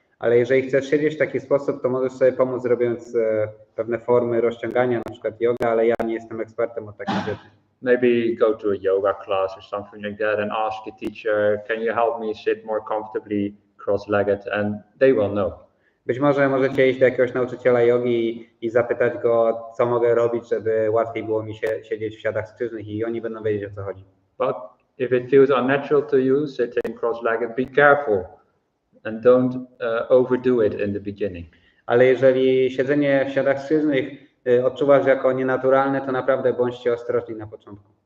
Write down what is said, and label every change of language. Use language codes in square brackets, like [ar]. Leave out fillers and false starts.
[pl] Ale jeżeli chcesz siedzieć w taki sposób, to możesz sobie pomóc robiąc pewne formy rozciągania, na przykład yoga, ale ja nie jestem ekspertem od takich rzeczy. [en] Maybe go to a yoga class or something like that and ask a teacher, can you help me sit more comfortably cross-legged, and they will know. [pl] Być może możecie iść do jakiegoś nauczyciela jogi i zapytać go, co mogę robić, żeby łatwiej było mi siedzieć w siadach skrzyżnych i oni będą wiedzieć, o co chodzi. [en] But if it feels unnatural to you, sitting cross-legged, be careful and don't overdo it in the beginning. [pl] Ale jeżeli siedzenie w siadach skrzyżnych odczuwasz jako nienaturalne, to naprawdę bądźcie ostrożni na początku.